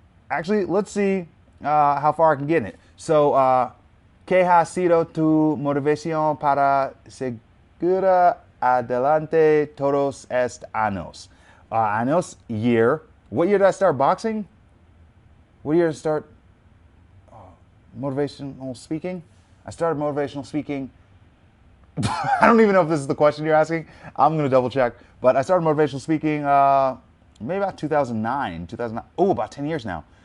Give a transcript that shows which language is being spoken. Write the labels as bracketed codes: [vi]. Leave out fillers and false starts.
[en] Actually, let's see how far I can get in it. [es] So, ¿qué ha sido tu motivación para seguir adelante todos estos años? [en] Años, year. What year did I start boxing? What year did I start motivational speaking? I started motivational speaking. I don't even know if this is the question you're asking. I'm going to double check. But I started motivational speaking maybe about 2009. Oh, about 10 years now.